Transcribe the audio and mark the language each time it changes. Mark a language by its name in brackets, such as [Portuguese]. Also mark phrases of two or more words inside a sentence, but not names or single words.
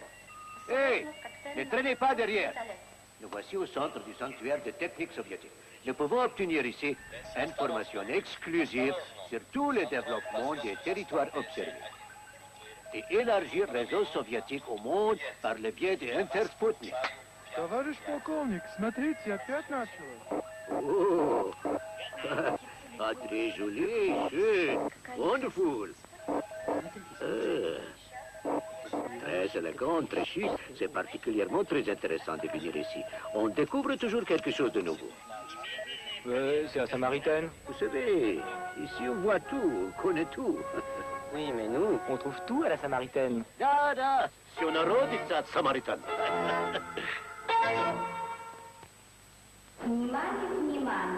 [French] Hé, ne traînez pas derrière. Nous voici au centre du sanctuaire de technique soviétique. Nous pouvons obtenir ici informations exclusives sur tous les développements des territoires observés et élargir le réseau soviétique au monde par le biais des Intersputnik. [Russian] Товарищ полковник, смотрите, опять начало. [French] Oh, ah, très joli, schön, wonderful. Très élégant, très chic. C'est particulièrement très intéressant de venir ici. On découvre toujours quelque chose de nouveau. C'est la Samaritaine. Vous savez, ici on voit tout, on connaît tout. Oui, mais nous, on trouve tout à la Samaritaine. [Russian] Да, да, [French] c'est un eroditsat Samaritan. [Russian] Внимание, внимание.